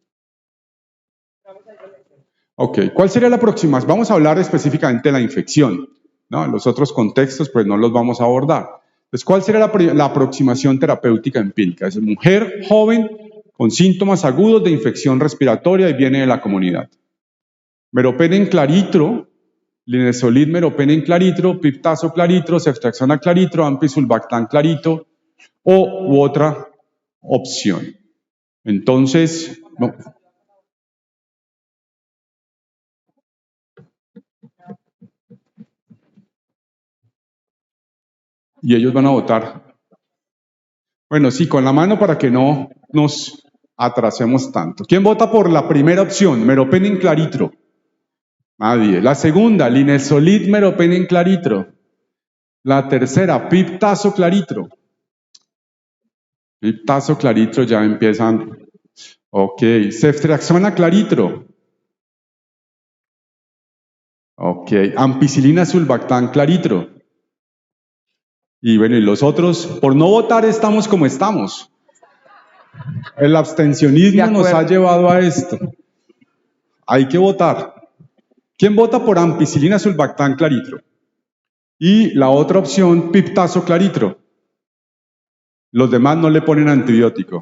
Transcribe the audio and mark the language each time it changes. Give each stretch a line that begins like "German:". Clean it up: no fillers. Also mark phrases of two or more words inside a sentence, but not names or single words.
Spanish: Ok, ¿cuál sería la próxima? Vamos a hablar específicamente de la infección, ¿no? Los otros contextos pues no los vamos a abordar. Entonces, ¿cuál sería la aproximación terapéutica empírica? Es mujer joven con síntomas agudos de infección respiratoria y viene de la comunidad. Meropen en claritro, linezolid meropen en claritro, piptazo claritro, ceftriaxona claritro, ampicsulbactam clarito u otra opción. Entonces, no. Y ellos van a votar. Bueno, sí, con la mano para que no nos atrasemos tanto. ¿Quién vota por la primera opción? Meropen en claritro. Nadie. La segunda, linezolid meropenem claritro. La tercera, piptazo claritro. Piptazo claritro ya empiezan. Ok, ceftriaxona claritro. Ok, ampicilina sulbactam claritro. Y bueno, y los otros, por no votar estamos como estamos. El abstencionismo nos ha llevado a esto. Hay que votar. ¿Quién vota por ampicilina sulbactam claritro? Y la otra opción, piptazo claritro. Los demás no le ponen antibiótico.